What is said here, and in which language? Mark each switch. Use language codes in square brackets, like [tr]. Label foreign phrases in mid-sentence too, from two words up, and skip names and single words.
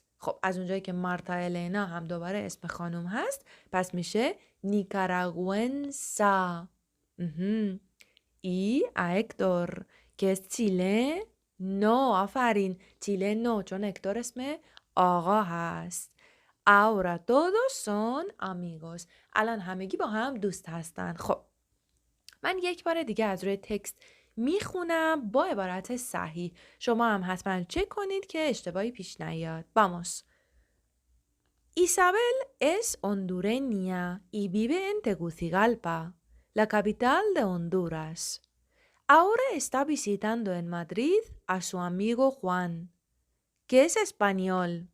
[fa] خب از اونجایی که مارتا النا هم دوباره اسم خانم هست پس میشه نیکاراگوئنسا. [es] Y Héctor que es chileno. [fa] آفرین چیله نو چون اکتور اسم آقا هست. [es] Ahora todos son amigos. [fa] الان همگی با هم دوست هستن. خب من یک بار دیگه از روی تکست میخونم با عبارت صحیح. شما هم حتما چک کنید که اشتباهی پیش نیاد. [es] Vamos. Isabel es hondureña y vive en Tegucigalpa, la capital de Honduras. Ahora está visitando en Madrid a su amigo Juan, que es español.